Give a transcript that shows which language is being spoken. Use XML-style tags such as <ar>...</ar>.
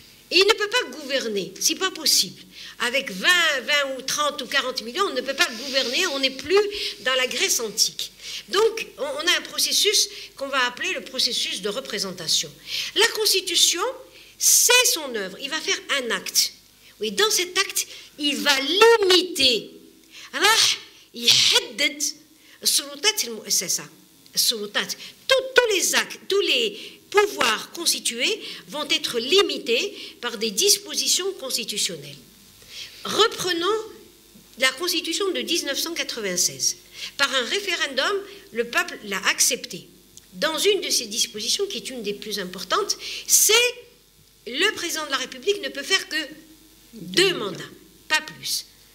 <fr>Et il ne peut pas gouverner, c'est pas possible. Avec 20 ou 30 ou 40 millions, on ne peut pas gouverner, on n'est plus dans la Grèce antique. Donc, on a un processus qu'on va appeler le processus de représentation. La Constitution, c'est son œuvre, il va faire un acte. Oui, dans cet acte, il va limiter.</fr> <ar>راح يحدد السلطات المؤسسة.</ar> <fr>Tous les actes, tous les pouvoirs constitués vont être limités par des dispositions constitutionnelles. Reprenons la Constitution de 1996. Par un référendum, le peuple l'a acceptée. Dans une de ces dispositions, qui est une des plus importantes, c'est le président de la République ne peut faire que 2 mandats, pas plus.</fr>